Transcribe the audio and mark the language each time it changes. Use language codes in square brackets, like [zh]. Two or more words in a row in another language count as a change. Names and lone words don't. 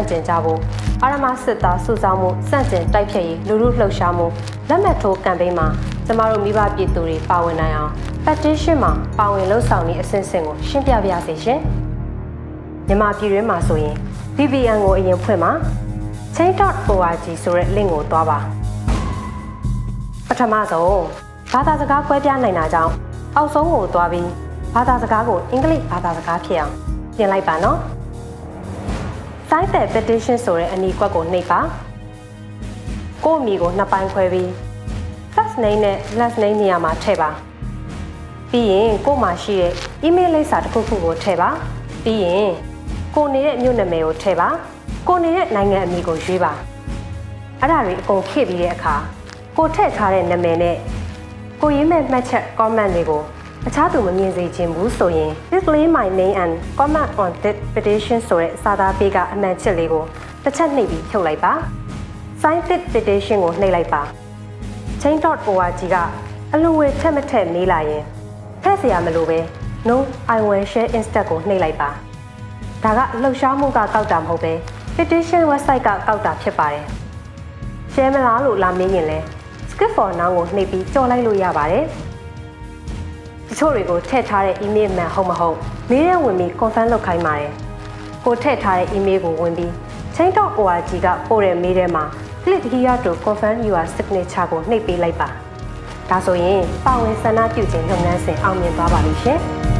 [my] ကျင်ကြဖို့အာရမစစ်သားစုဆောင်းမှုဆန့်ကျင်တိုက်ဖျက်ရေးလူထုလှုပ်ရှားမှုလက်မှတ်ထိုးကမ်ပိန်းမှာကျမတို့မိဘပြည်သူတွေပါဝင်နိုင်အောင် petition မှာပါဝင်လှုပ်ဆောင်နေအဆင့်ဆင့်ကိုရှင်းပြပါရစေရှင်မြန်မာပြည်တွင်းမှာဆိုရင် VPN ကိုအရင်ဖွင့်မှာ change.org ဆိုတဲ့ link ကိုတွားပါပထမဆုံးဘာသာစကားကွဲပြားနိုင်တာကြောင့်အောက်ဆုံးကိုသွားပြီးဘာသာစကားကိုအင်္ဂလိပ်ဘာသာစကားဖြစ်အောင်ပြင်လိုက်ပါနော် [en] Site petition [my] ဆိုတဲ့အနီးကွက်ကိုနှိပ်ပါကိုယ့်အမည်ကိုနှစ်ပိုင်းခွဲပြီး [en] first name [my] နဲ့ [en] last name [my] နေရာမှာထည့်ပါပြီးရင်ကိုယ့်မှာရှိတဲ့ email လိပ်စာတစ်ခုခုကိုထည့်ပါပြီးရင်ကိုနေတဲ့မြို့နာမည်ကိုထည့်ပါကိုနေတဲ့နိုင်ငံအမည်ကိုရွေးပါအဲ့ဒါတွေ အကုန်ဖြည့်ပြီးတဲ့အခါကိုထည့်ထားတဲ့နာမည်နဲ့ကိုရေးမဲ့မှတ်ချက် comment တွေကိုအခြားသူမမြင်စေချင်ဘူးဆိုရင် [en] display my name and comment on this petition [my] ဆိုတဲ့စာသားပေးကအမှန် ချက်လေးကိုတစ်ချက်နှိပ်ပြီးဖြုတ်လိုက်ပါ [en] sign this petition [my] ကိုနှိပ်လိုက်ပါ change.org ကအလွန်ဝေထက်မထက်မေးလာရင်ထည့်เสียမလို့ပဲ [en] no I will share instead [my] ကိုနှိပ်လိုက်ပါဒါကလှုပ်ရှားမှုကကောက်တာမဟုတ်ပဲ [en] petition website [my] ကကောက်တာဖြစ်ပါတယ် share မလားလို့လာမေးရင်လဲ [en] skip for now [my] ကိုနှိပ်ပြီးကြော်လိုက်လို့ရပါတယ်။တချို့တွေကိုထည့်ထားတဲ့ email မှန်ဟုတ်မဟုတ်မေးတဲ့ဝင်ပြီး confirm လုပ်ခိုင်းပါတယ်။ကိုထည့်ထားတဲ့ email ကိုဝင်ပြီး change.org ကပို့တဲ့မေးထဲမှာ [en] click here to confirm your signature [my] ကိုနှိပ်ပေးလိုက်ပါ။ဒါဆိုရင်ပါဝင်ဆန္ဒပြုခြင်းလုပ်ငန်းစဉ်အောင်မြင်သွားပါပြီရှင်။